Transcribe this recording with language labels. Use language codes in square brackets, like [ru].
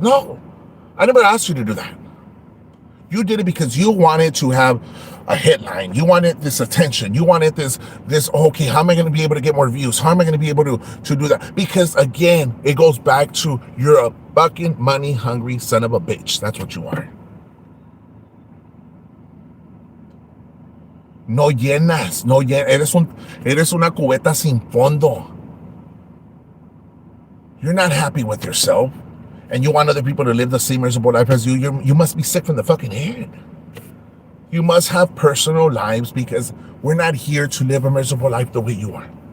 [en] No, I never asked you to do that. You did it because you wanted to have a headline. You wanted this attention. You wanted this, okay, how am I going to be able to get more views? How am I going to be able to do that? Because, again, it goes back to you're a fucking money-hungry son of a bitch. That's what you are. [es] No llenas, eres una cubeta sin fondo. [en] You're not happy with yourself, and you want other people to live the same miserable life as you. You must be sick from the fucking head. You must have personal lives because we're not here to live a miserable life the way you are.